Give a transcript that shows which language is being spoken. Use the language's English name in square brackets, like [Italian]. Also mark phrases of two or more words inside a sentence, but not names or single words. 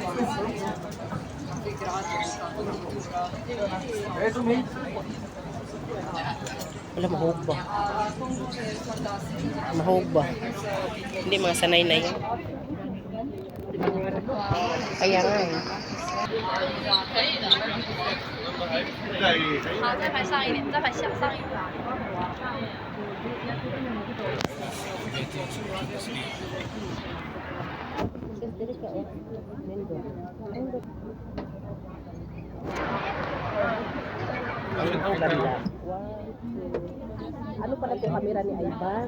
[Filipino] Wala, mahog ba? Mahog ba? Hindi, mga sanay na yun. Kaya nga eh. [Chinese] 好，再排上一点，再排向上一点。 [Filipino] Ang ganda. Ano pala itong camera ni Ivan?